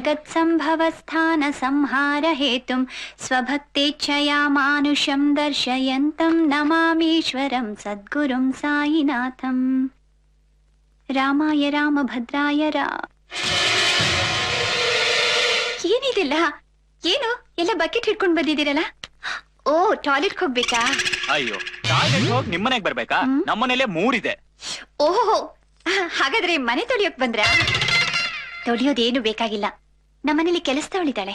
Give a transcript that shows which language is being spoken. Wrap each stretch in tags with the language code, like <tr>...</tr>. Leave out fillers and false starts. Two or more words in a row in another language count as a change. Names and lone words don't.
<sa>जगत्सम्भवस्थानसंहारहेतुं स्वभक्तेच्छया मानुषं दर्शयन्तं नमामीश्वरं सद्गुरुं साईनाथं रामाय रामभद्राय ಏನಿದಿಲ್ಲ?</sa> <kn>ಏನು ಎಲ್ಲ ಬಕೆಟ್ ಹಿಡ್ಕೊಂಡು ಬಂದಿದ್ದೀರಲ್ಲ? ಓ ಟಾಯ್ಲೆಟ್ ಹೋಗ್ಬೇಕಾ? ಅಯ್ಯೋ, ಟಾಯ್ಲೆಟ್ ಹೋಗಿ ನಿಮ್ಮನೆಗೆ ಬರ್ಬೇಕಾ? ನಮ್ಮನೇಲೆ 3 ಇದೆ. ಓಹೋ, ಹಾಗಾದ್ರೆ ಮನೆ ತೊಳಿಯೋಕ್ ಬಂದ್ರಾ? ತೊಳಿಯೋದೇನು ಬೇಕಾಗಿಲ್ಲ, ನಮ್ಮನೇಲಿ ಕೆಲಸದವಳಿದ್ದಾಳೆ.</kn>